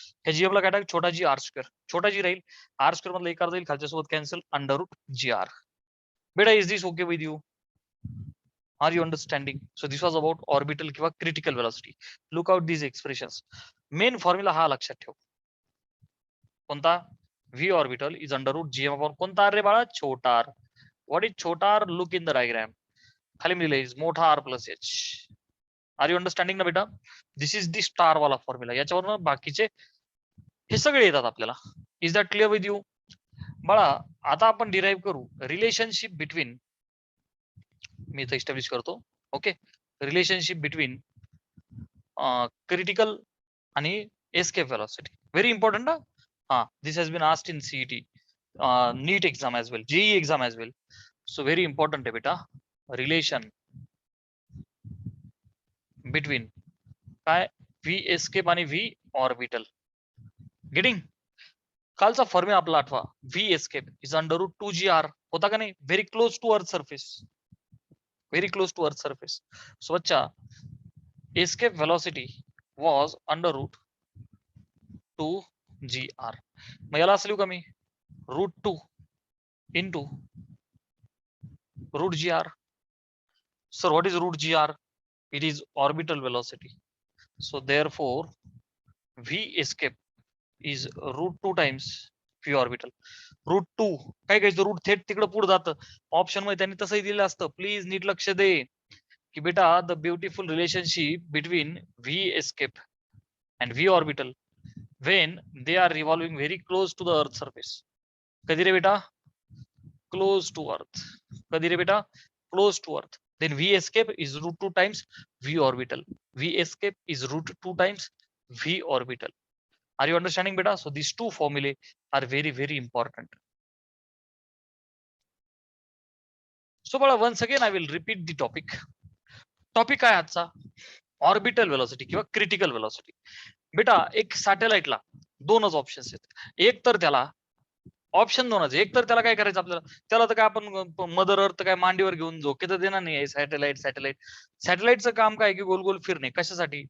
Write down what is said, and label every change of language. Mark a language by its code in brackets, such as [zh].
[mr] ह्या GM ला काय टाक? छोटा जी आर स्क्वेअर. छोटा जी राहील, आर स्क्वेअर मधला एक जाईल, खालच्या सोबत कॅन्सल, अंडर रूट GR. [en] बेटा is this okay with you? Are you understanding? So this was about orbital किंवा critical velocity. Look out these expressions. [mr] Main formula हा लक्षात ठेव. कोणता? [en] V orbital is under root GM upon [mr] कोणता R रे बाळा? छोटा R. [en] What is छोटा r? Look in the diagram. [mr] खाली लिहिलंय is मोठा R plus h. [en] Are you understanding ना बेटा? This is the [mr] स्टार वाला फॉर्म्युला. याच्यावरनं बाकीचे हे सगळे येतात आपल्याला. [en] Is that clear with you? [mr] बाळा आता आपण डिराईव्ह करू रिलेशनशिप बिटवीन, मी इथं इस्टॅब्लिश करतो. [en] Okay, relationship between critical आणि escape velocity. Very important. हा, this has been asked in CET, NEET exam as well, JEE exam as well. [mr] So very important आहे बेटा. रिलेशन बिटवीन काय? V एस्केप आणि V orbital. Getting? कालचा formula आपला आठवा. V escape is under route 2GR होता का नाही? [en] Very close to earth surface, very close to earth surface. So बच्चा escape velocity was under root 2GR. [mr] मग याला असं लिहू का मी? [en] Root 2 into root GR. Sir, what is root GR? It is orbital velocity. So therefore V escape is root 2 times V orbital. [mr] Route 2 काय काय route थेट तिकडे पुढे जातं. ऑप्शन मध्ये त्यांनी तसंही दिलं असतं. प्लीज नीट लक्ष दे की बेटा [en] The beautiful relationship between V escape and V orbital when they are revolving very close to the earth surface. [mr] कधी रे बेटा? [en] Close to earth. [mr] कधी रे बेटा? Close to earth. [en] Then V escape is root 2 times V orbital. V escape is root 2 times V orbital. Are you understanding, beta? So these two formulae are very, very important. So, bala, once again, I will repeat the topic. [mr] Topic काय आजचा? Orbital velocity किंवा critical velocity. बेटा एक सॅटेलाइटला दोनच options आहेत. एक तर त्याला ऑप्शन दोनच. एक तर त्याला काय करायचं आपल्याला, त्याला तर काय आपण मदर अर्थ काय मांडीवर घेऊन झोके तर देणार नाही. सॅटेलाइटचं काम काय की गोल गोल फिरणे. कशासाठी?